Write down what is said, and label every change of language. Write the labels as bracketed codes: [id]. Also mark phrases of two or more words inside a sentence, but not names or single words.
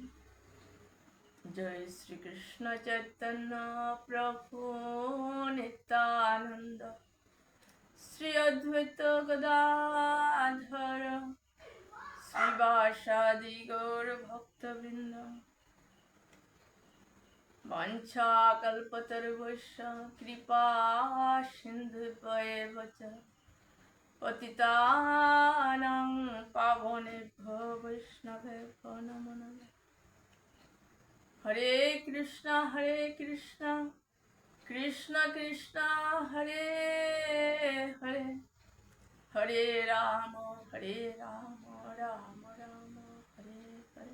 [bn] জয় শ্রীকৃষ্ণ চৈতন্য প্রভু নিত্যানন্দ শ্রী অদ্বৈত গদাধর শ্রীবাসাদি গৌর ভক্তবৃন্দ। [sa] বাঞ্ছাকল্পতরুভ্যশ্চ কৃপা সিন্ধুভ্যেব চ পতিতানাং পাবনেভ্যো বৈষ্ণবেভ্যো নমো নমঃ। হরে কৃষ্ণ কৃষ্ণ কৃষ্ণ হরে হরে হরে রাম রাম রাম হরে হরে।